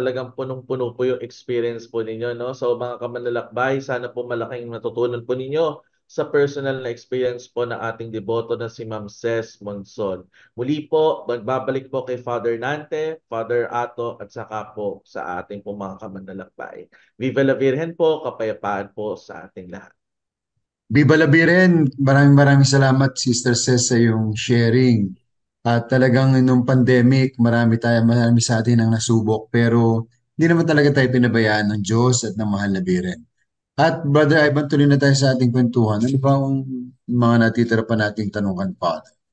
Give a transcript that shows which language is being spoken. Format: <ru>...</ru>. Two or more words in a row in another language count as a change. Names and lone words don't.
<tl>Talagang punong-puno po yung experience po ninyo, no? So mga kamanlalakbay, sana po malaking matutunan po ninyo sa personal na experience po na ating deboto na si Ma'am Ces Monson. Muli po, magbabalik po kay Father Nante, Father Ato, at saka po sa ating po mga kamanlalakbay.</tl> <es>Viva la Virgen</es> <tl>po, kapayapaan po sa ating lahat.</tl> <es>Viva la Virgen!</es> <tl>Maraming salamat, Sister Cess, sa yung sharing. At talagang nung pandemic, marami sa atin ang nasubok, pero hindi naman talaga tayo pinabayaan ng Diyos at ng mahal na Virgen. At Brother Ivan, tuloy na tayo sa ating kwentuhan. Ano ba ang mga natitira pa nating tanungan, Father?</tl>